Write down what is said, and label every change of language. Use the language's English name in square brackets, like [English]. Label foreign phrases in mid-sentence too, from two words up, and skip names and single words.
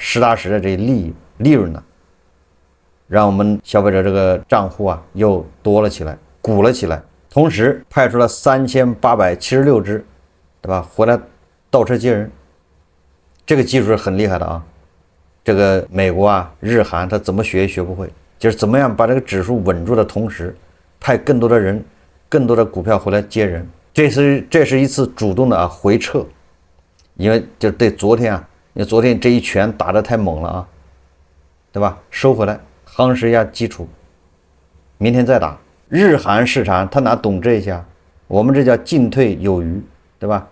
[Chinese] 實打實的這利潤呢，讓我們消費者這個賬戶啊又多了起來，鼓了起來。同時派出了3876隻，對吧？回來倒車接人，這個技術是很厲害的啊。這個美國啊、日韓他怎麼學也學不會，就是怎麼樣把這個指數穩住的同時，派更多的人、更多的股票回來接人。這是一次主動的啊回撤，因為就對昨天啊，因為昨天這一拳打得太猛了啊，對吧？收回來，夯實一下基礎，明天再打。日韓市場他哪懂這些啊？我們這叫進退有餘，對吧？